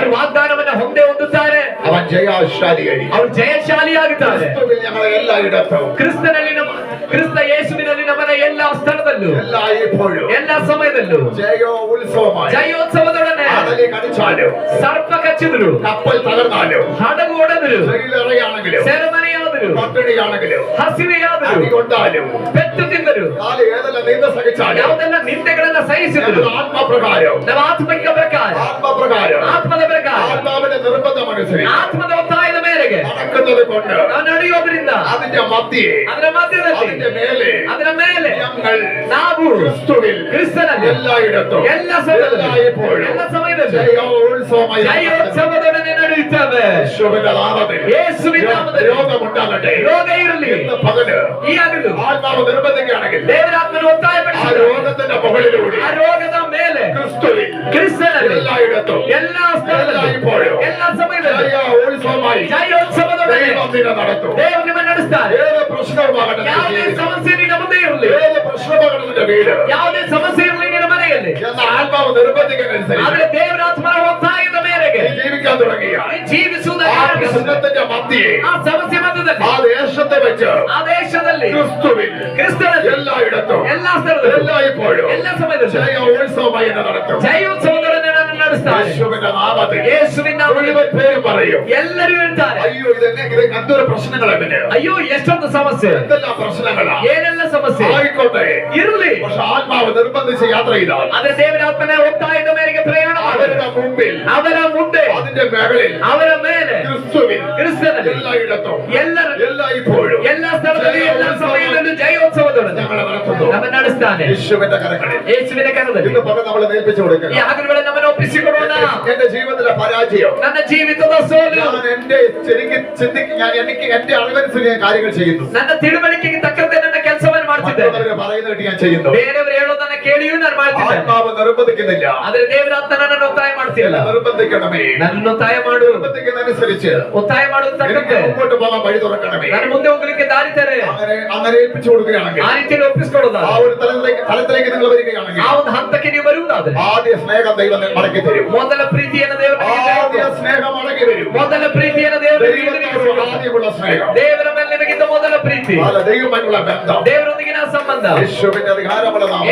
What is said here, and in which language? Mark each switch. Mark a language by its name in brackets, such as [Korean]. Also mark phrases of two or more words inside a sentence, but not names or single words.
[Kannada] ಅವರು ವಾಗ್ದಾನವನ್ನು ಹೊಂದೇ ಹೊಂದುತ್ತಾರೆ. [Malayalam] അവൻ ജയശാലിയായി. [Kannada] ಅವರು ಜಯಶಾಲಿಯಾಗುತ್ತಾರೆ. [Malayalam] ക്രിസ്തുവിൽ ഞങ്ങളെ എല്ലായിടത്തും [Kannada] ಕ್ರಿಸ್ತ ಯೇಸುವಿನಲ್ಲಿ ನಮ್ಮನ್ನ ಎಲ್ಲ ಸ್ಥಳದಲ್ಲೂ [Malayalam] എല്ലായ്പ്പോഴും [Kannada] ಎಲ್ಲ ಸಮಯದಲ್ಲೂ [Malayalam] ജയോത്സവമായി. [Kannada] ಜಯೋತ್ಸವದೊಡನೆ [Malayalam] കടലിൽ കടിച്ചാലും [Kannada] ಸರ್ಪ ಕಚ್ಚಿದ್ರು, [Malayalam] കപ്പൽ തകർന്നാലും [Kannada] ಹಡಗು ಒಡೆದರು, [Malayalam] ജയിലറയാണെങ്കിലും [Kannada] ಸೆರೆಮನೆಯಾದರು, [Malayalam] പട്ടിണിയാണെങ്കിലും [Kannada] ಹಸಿವೆಯಾದರು, [Malayalam] അടികൊണ്ടാലും [Kannada] ಪೆಟ್ಟು ತಿಂದರು, [Malayalam] കാല് ഏതെല്ലാം നിന്ദ സഹിച്ചാലും [Kannada] ಯಾವುದೆಲ್ಲ ನಿಂದೆಗಳನ್ನ ಸಹಿಸಿದ್ರು [Malayalam] ഞങ്ങൾ ആത്മപ്രകാരം [Kannada] ನಮ್ಮ ಆತ್ಮಿಕ ಪ್ರಕಾರ, ಆತ್ಮದ ಪ್ರಕಾರ, [Malayalam] ആത്മാവിന്റെ നിർബന്ധമനുസരിച്ച് [Kannada] ಆತ್ಮದ ಒತ್ತಾಯದ ಮೇರೆಗೆ [Malayalam] നടക്കുന്നത് കൊണ്ട് [Kannada] ನಾವು ನಡೆಯೋದ್ರಿಂದ [Malayalam] അതിന്റെ മധ്യേ [Kannada] ಅದರ ಮಧ್ಯದಲ್ಲಿ [Malayalam] അതിന്റെ മേലെ [Kannada] ಅದರ ಮೇಲೆ [Malayalam] ഞങ്ങൾ [Kannada] ನಾವು [Malayalam] ക്രിസ്തുവിൽ [Kannada] ಕ್ರಿಸ್ತನಲ್ಲಿ [Malayalam] എല്ലായിടത്തും [Kannada] ಎಲ್ಲ ಸಮಯದಲ್ಲಿ [Malayalam] എല്ലായ്പ്പോഴും [Kannada] ಎಲ್ಲ ಸಮಯದಲ್ಲಿ [Malayalam] ജയോത്സവമായി [Kannada] ಜಯೋತ್ಸವದೊಡನೆ ನಡೆಯುತ್ತೇವೆ. [Malayalam] യേശുവിന്റെ നാമത്തിൽ [Kannada] ಯೇಸುವಿನ ನಾಮದಲ್ಲಿ [Malayalam] രോഗമുണ്ടാകട്ടെ. [Kannada] ರೋಗ ಇರಲಿ. [Malayalam] ഇന്ന് പകല് [Kannada] ಈ ಹಗಲು [Malayalam] ആത്മാവ് നിർബന്ധിക്കുകയാണെങ്കിൽ [Kannada] ದೇವರಾತ್ಮನ [Malayalam] ആ [Kannada] ಒತ್ತಾಯಪಡಿಸಿದ [Malayalam] രോഗത്തിന്റെ മുകളിലൂടെ [Kannada] ಆ ರೋಗದ ಮೇಲೆ [Malayalam] ക്രിസ്തുവിൽ [Kannada] ಕ್ರಿಸ್ತನಲ್ಲಿ [Malayalam] എല്ലായിടത്തും [Kannada] ಎಲ್ಲ ಸ್ಥಳದಲ್ಲಿ [Malayalam] എല്ലായ്പ്പോഴും [Kannada] ಎಲ್ಲ ಸಮಯದಲ್ಲಿ [Malayalam] ജയോത്സവമായി [Kannada] ಜಯೋತ್ಸವದೊಡನೆ [Malayalam] ദൈവം നിന്നെ നടത്തും. [Kannada] ದೇವರು ನಿಮ್ಮನ್ನು ನಡೆಸ್ತಾರೆ. [Malayalam] ഏത് പ്രശ്നവുമാകട്ടെ നിന്റെ [Kannada] ಯಾವುದೇ [Malayalam] ജീവിതത്തിൽ, [Kannada] ಸಮಸ್ಯೆ ನಿನ್ನ ಮುಂದೆ ಇರಲಿ, [Malayalam] ഏത് പ്രശ്നമാകട്ടെ നിന്റെ വീട് [Kannada] ಯಾವುದೇ ಸಮಸ್ಯೆ ಇರಲಿ ನಿನ್ನ ಮನೆಯಲ್ಲಿ, [Malayalam] എന്ന ആത്മാവ് നിർബന്ധിക്കുന്നതനുസരിച്ച് [Kannada] ಆದ್ರೆ ದೇವರಾತ್ಮನ ಒತ್ತಾಯದ ಮೇರೆಗೆ [Malayalam] നീ ജീവിക്കാൻ തുടങ്ങിയ [Kannada] ನೀ ಜೀವಿಸುವುದಕ್ಕೆ [Malayalam] ആ [Kannada] ಆರಂಭಿಸು. [Malayalam] പ്രശ്നത്തിന്റെ മധ്യേ [Kannada] ಆ ಸಮಸ್ಯೆ ಮಧ್ಯದಲ್ಲಿ [Malayalam] ആ ദേശത്തെ വെച്ച് [Kannada] ಆ ದೇಶದಲ್ಲಿ [Malayalam] ക്രിസ്തുവിൽ [Kannada] ಕ್ರಿಸ್ತನಲ್ಲಿ [Malayalam] എല്ലായിടത്തും [Kannada] ಎಲ್ಲಾ ಸ್ಥಳದಲ್ಲಿ [Malayalam] എല്ലായ്പ്പോഴും [Kannada] ಎಲ್ಲ ಸಮಯದಲ್ಲಿ [Malayalam] ജയോത്സവമായി എന്നെ നടത്തും. [Kannada] ಜಯೋತ್ಸವದೊಡನೆ ನಾನು ನಡೆಸ್ತಾರೆ. [Malayalam] യേശുവിന്റെ നാമത്തിൽ [Kannada] ಯೇಸುವಿನ ನಾಮದಲ್ಲಿ [Malayalam] മുഴുവൻ പേരും പറയും, [Kannada] ಎಲ್ಲರೂ ಹೇಳ್ತಾರೆ, [Malayalam] അയ്യോ ഇതെന്നെ എന്തൊരു പ്രശ്നങ്ങൾ എങ്ങനെ, [Kannada] ಅಯ್ಯೋ ಎಷ್ಟೊಂದು ಸಮಸ್ಯೆ, [Malayalam] എന്തെല്ലാം പ്രശ്നങ്ങളാ [Kannada] ಏನೆಲ್ಲ ಸಮಸ್ಯೆ [Malayalam] ആയിക്കോട്ടെ. [Kannada] ಇರಲಿ, [Malayalam] പക്ഷെ ആത്മാവ് നിർബന്ധിച്ച് യാത്ര ചെയ്താൽ [Kannada] ಅದೇ ದೇವರಾತ್ಮನ ಒತ್ತಾಯದ ಮೇರೆಗೆ ಪ್ರಯಾಣ ಮಾಡಿ [Malayalam] അവരുടെ മുമ്പിൽ [Kannada] ಅವರ ಮುಂದೆ [Malayalam] അതിന്റെ മുകളിൽ [Kannada] ಅವರ ಮೇಲೆ [Malayalam] ക്രിസ്തുവിൽ [Kannada] ಕ್ರಿಸ್ತನಲ್ಲಿ [Malayalam] എല്ലായിടത്തും [Kannada] ಎಲ್ಲರೂ [Malayalam] എല്ലായ്പ്പോഴും [Kannada] ಎಲ್ಲ ಸ್ಥಳದಲ್ಲಿ ಎಲ್ಲ ಸಮಯದಲ್ಲೂ ಜಯೋತ್ಸವದೊಡನೆ [Malayalam] ഞങ്ങളെ നടത്തുന്നു. [Kannada] ನಮ್ಮ ನಡೆಸ್ತಾನೆ. [Malayalam] യേശുവിന്റെ കരങ്ങളിൽ [Kannada] ಯೇಸುವಿನ ಕರದಲ್ಲಿ [Malayalam] ഇന്ന് പകൽ നമ്മളെ ഏൽപ്പിച്ചു [Kannada] ಈ [Malayalam] കൊടുക്കുക. [Kannada] ಹಗಲುಗಳಲ್ಲಿ ನಮ್ಮನ್ನು ಒಪ್ಪಿಸಿಕೊಡೋಣ. [Malayalam] എന്റെ ജീവിതത്തിലെ പരാജയം [Kannada] ನನ್ನ ಜೀವಿತದ ಸೋಲು [Malayalam] ഞാൻ എനിക്ക് എന്റെ അറിവനുസരിച്ച് ഞാൻ കാര്യങ്ങൾ ചെയ്യുന്നു. [Kannada] ನನ್ನ ತಿಳುವಳಿಕೆಗೆ ತಕ್ಕಂತೆ ನನ್ನ ಕೆಲಸವನ್ನು ಮಾಡ್ತಿದ್ದೇನೆ. [Malayalam] മറ്റുള്ളവര് പറയുന്നത് ഞാൻ ചെയ്യുന്നു. [Kannada] ಬೇರೆಯವರು ಹೇಳೋದನ್ನ ಕೇಳಿಯೂ ನಾನು ಮಾಡ್ತಿದ್ದೇನೆ. [Malayalam] ആത്മാവ് നിർബന്ധിക്കുന്നില്ല. [Kannada] ಆದ್ರೆ ದೇವರಾತ್ಮ ನನ್ನನ್ನು ಒತ್ತಾಯ ಮಾಡ್ತಿಲ್ಲ. [Malayalam] നിർബന്ധിക്കണമേ. [Kannada] ನನ್ನನ್ನು ಒತ್ತಾಯ ಮಾಡು. [Malayalam] നിർബന്ധിക്കുന്നതനുസരിച്ച് [Kannada] ಒತ್ತಾಯ ಮಾಡೋದು [Malayalam] എനിക്ക് [Kannada] ತಕ್ಕಂತೆ [Malayalam] മുമ്പോട്ട് പോകാൻ വഴി തുറക്കണമേ. [Kannada] ನಾನು ಮುಂದೆ ಹೋಗ್ಲಿಕ್ಕೆ ದಾರಿ ತೆರೆ. [Malayalam] അങ്ങനെ ഏൽപ്പിച്ചു കൊടുക്കുകയാണെങ്കിൽ [Kannada] ಆ ರೀತಿಯಲ್ಲಿ ಒಪ್ಪಿಸ್ಕೊಡೋದ [Malayalam] ആ ഒരു തലത്തിലേക്ക് നിങ്ങൾ വരികയാണെങ്കിൽ [Kannada] ಆ ಒಂದು ಹಂತಕ್ಕೆ ನೀವು ಬರುವುದಾದ್ರೆ [Malayalam] ആദ്യ സ്നേഹം ദൈവം മടക്കി തരും. [Kannada] ಮೊದಲ ಪ್ರೀತಿಯನ್ನು ದೇವರು [Malayalam] ആദ്യ സ്നേഹം മടക്കി വരും. [Kannada] ಮೊದಲ ಪ್ರೀತಿಯನ್ನು ದೇವರು [Malayalam] ദൈവത്തോട് ആദ്യമുള്ള സ്നേഹം, [Kannada] ದೇವರ ಮೇಲೆ ನಿಮಗಿದ್ದ ಮೊದಲ ಪ್ರೀತಿ, [Malayalam] ദൈവമായിട്ടുള്ള ബന്ധം, [Kannada] ದೇವರೊಂದಿಗಿನ ಸಂಬಂಧ, [Malayalam] യേശുവിന്റെ അധികാരമുള്ള നാമത്തിൽ